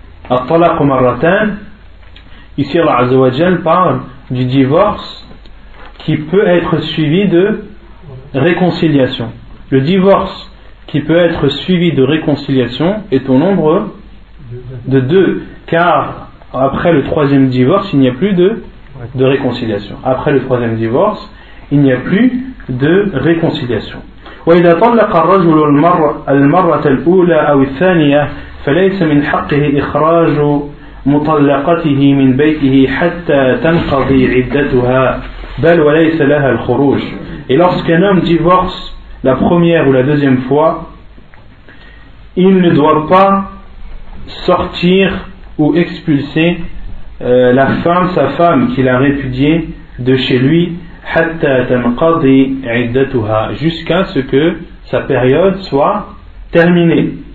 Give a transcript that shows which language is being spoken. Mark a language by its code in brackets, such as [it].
[ar] الطلاق مرتان, [fr] ici Allah Azza wa Jal parle du divorce qui peut être suivi de réconciliation. Le divorce qui peut être suivi de réconciliation est au nombre de deux, car après le troisième divorce, il n'y a plus de réconciliation. Après le troisième divorce, il n'y a plus de réconciliation. [ar] وَإِذَا طَلَّقَ الرَّجُلُ الْمَرَّةَ الْأُولَى أَوِ الثَّانِيَةَ فليس من حقه إخراج مطلقته من بيته حتى تنقضي عدتها بل وليس لها الخروج. [fr] Et lorsqu'un homme divorce la première ou la deuxième fois, il ne doit pas sortir ou expulser la femme, sa femme qu'il a répudiée de chez lui, [ar] حتى تنقضي عدتها, [fr] jusqu'à ce que sa période soit terminée.